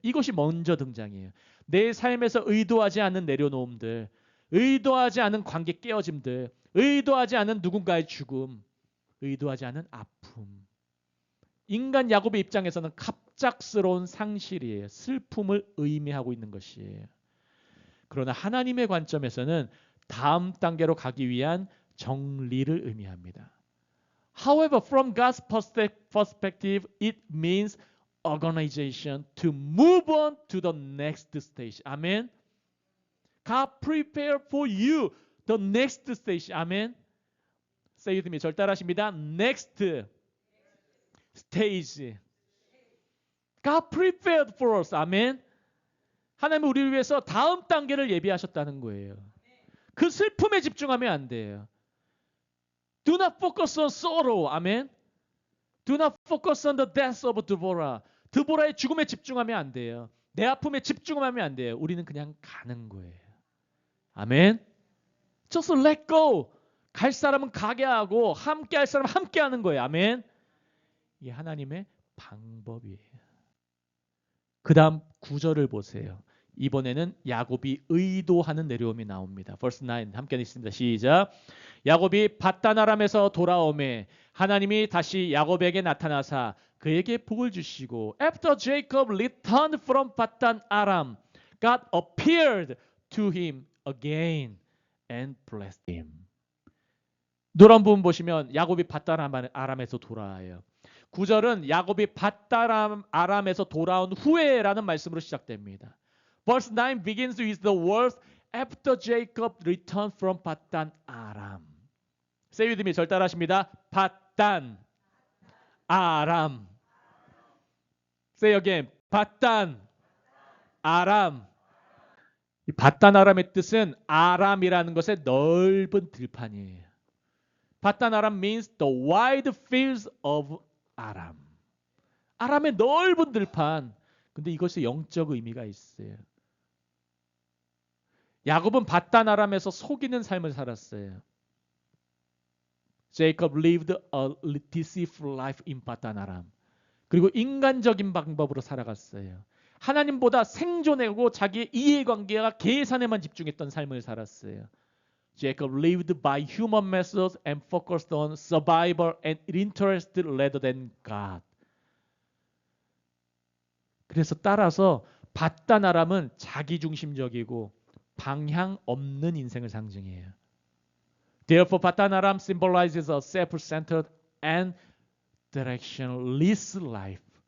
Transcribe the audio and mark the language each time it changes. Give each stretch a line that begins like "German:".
Korean: 이것이 먼저 등장해요. 내 삶에서 의도하지 않은 내려놓음들, 의도하지 않은 관계 깨어짐들, 의도하지 않은 누군가의 죽음, 의도하지 않은 아픔. 인간 야곱의 입장에서는 갑작스러운 상실이에요. 슬픔을 의미하고 있는 것이에요. 그러나 하나님의 관점에서는 다음 단계로 가기 위한 정리를 의미합니다.
English: However, from God's perspective, it means organization to move on to the next stage. Amen. God prepare for you the next stage. Amen. Say with me.
Korean: 절 따라하십니다.
English: Next stage. God prepared for us. Amen.
Korean: 하나님은 우리를 위해서 다음 단계를 예비하셨다는 거예요. 그 슬픔에 집중하면 안 돼요.
English: Do not focus on sorrow. 아멘. Do not focus on the death of Deborah.
Korean: 드보라의 죽음에 집중하면 안 돼요. 내 아픔에 집중하면 안 돼요. 우리는 그냥 가는 거예요. 아멘.
English: Just let go.
Korean: 갈 사람은 가게 하고 함께 할 사람은 함께 하는 거예요. 아멘. 이게 하나님의 방법이에요. 그 다음 9절을 보세요. 이번에는 야곱이 의도하는 내려옴이 나옵니다.
English: Verse 9
Korean: 함께 읽습니다. 시작. 야곱이 밧단 아람에서 돌아오매 하나님이 다시 야곱에게 나타나사 그에게 복을 주시고
English: After Jacob returned from 밧단 아람, God appeared to him again and blessed him.
Korean: 노란 부분 보시면 야곱이 밧단 아람에서 돌아와요. 9절은 야곱이 밧단 아람에서 돌아온 후에라는 말씀으로 시작됩니다.
English: Verse 9 begins with the words After Jacob returned from 밧단 아람. Say with me.
Korean: 절 따라하십니다.
English: 밧단 아람. Say again.
Korean: 밧단 아람. 이 밧단 아람의 뜻은 아람이라는 것의 넓은 들판이에요.
English: 밧단 아람 means the wide fields of 아람.
Korean: 아람의 넓은 들판. 근데 이것이 영적 의미가 있어요. 야곱은 밧단 아람에서 속이는 삶을 살았어요.
English: Jacob lived a deceitful life in 밧단 아람.
Korean: 그리고 인간적인 방법으로 살아갔어요. 하나님보다 생존하고 자기의 이해관계와 계산에만 집중했던 삶을 살았어요.
English: Jacob lived by human methods and focused on survival and interest rather than God.
Korean: 그래서 따라서 밧단 아람은 자기중심적이고 방향 없는 인생을 상징해요.
English: Therefore, 밧단 아람 symbolizes a self-centered and directionless life.